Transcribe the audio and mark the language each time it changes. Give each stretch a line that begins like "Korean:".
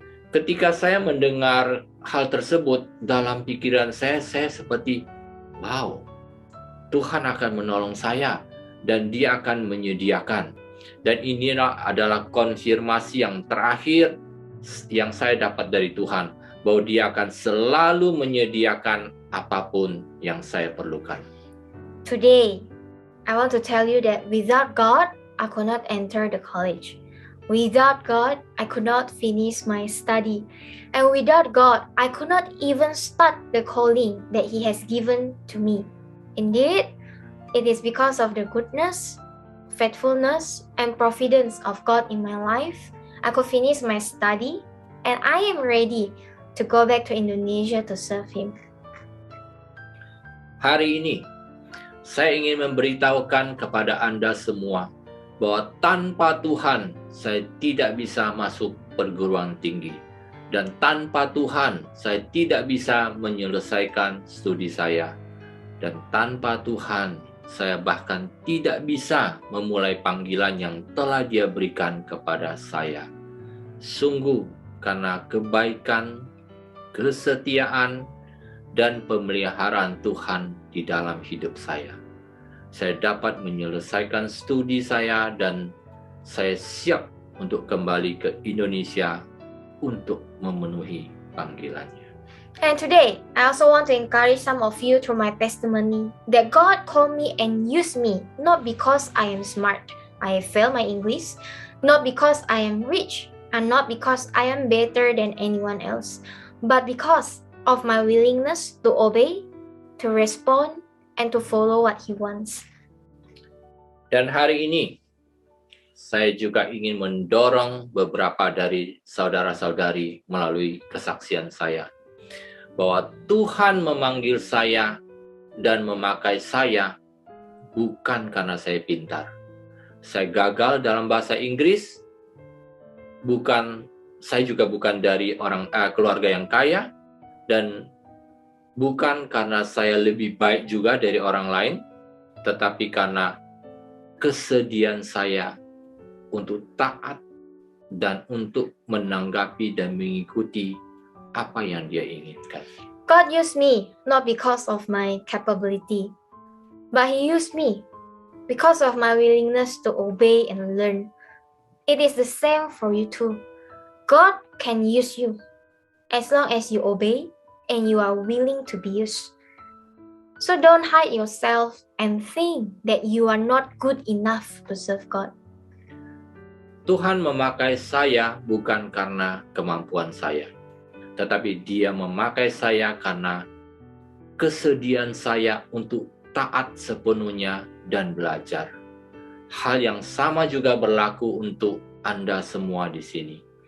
Indonesian: Ketika saya mendengar hal tersebut, dalam pikiran saya seperti, wow, Tuhan akan menolong saya dan Dia akan menyediakan. Dan ini adalah konfirmasi yang terakhir yang saya dapat dari Tuhan, bahwa Dia akan selalu menyediakan apapun yang saya perlukan.
English: Today, I want to tell you that without God, I could not enter the college. Without God, I could not finish my study. And without God, I could not even start the calling that He has given to me. Indeed, it is because of the goodness, faithfulness, and providence of God in my life, I could finish my study, and I am ready to go back to Indonesia to serve Him.
Indonesian: Hari ini, saya ingin memberitahukan kepada Anda semua bahwa tanpa Tuhan, saya tidak bisa masuk perguruan tinggi. Dan tanpa Tuhan, saya tidak bisa menyelesaikan studi saya. Dan tanpa Tuhan, saya bahkan tidak bisa memulai panggilan yang telah Dia berikan kepada saya. Sungguh, karena kebaikan, kesetiaan, dan pemeliharaan Tuhan di dalam hidup saya dapat menyelesaikan studi saya dan saya siap untuk kembali ke Indonesia untuk memenuhi panggilannya.
English: And today, I also want to encourage some of you through my testimony that God called me and used me not because I am smart, I have failed my English, not because I am rich, and not because I am better than anyone else, but because of my willingness to obey, to respond, and to follow what He wants.
Indonesian: Dan hari ini, saya juga ingin mendorong beberapa dari saudara-saudari melalui kesaksian saya, bahwa Tuhan memanggil saya dan memakai saya bukan karena saya pintar. Saya gagal dalam bahasa Inggris, saya juga bukan dari keluarga yang kaya, dan bukan karena saya lebih baik juga dari orang lain, tetapi karena kesediaan saya untuk taat dan untuk menanggapi dan mengikuti apa yang Dia inginkan.
English: God used me not because of my capability, but He used me because of my willingness to obey and learn. It is the same for you too. God can use you as long as you obey and you are willing to be used. So don't hide yourself and think that you are not good enough to serve God.
Indonesian: Tuhan memakai saya bukan karena kemampuan saya, tetapi Dia memakai saya karena kesediaan saya untuk taat sepenuhnya dan belajar. Hal yang sama juga berlaku untuk Anda semua di sini.